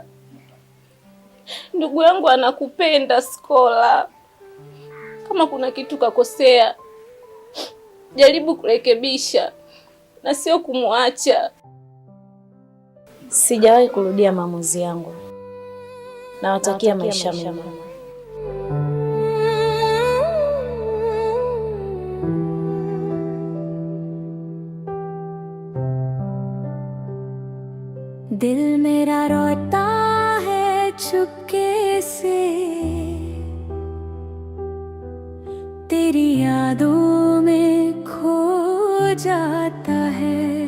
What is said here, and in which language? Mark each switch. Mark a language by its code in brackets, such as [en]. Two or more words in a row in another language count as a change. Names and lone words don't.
[sw] Ndugu yangu anakupenda Skola. Kama kuna kitu kakosea, jaribu kurekebisha na sio kumwacha. Sijawahi kurudia maamuzi yangu. Nawatakia maisha mema. [hi] दिल मेरा रोता है चुपके से, तेरी यादों में खो जाता है।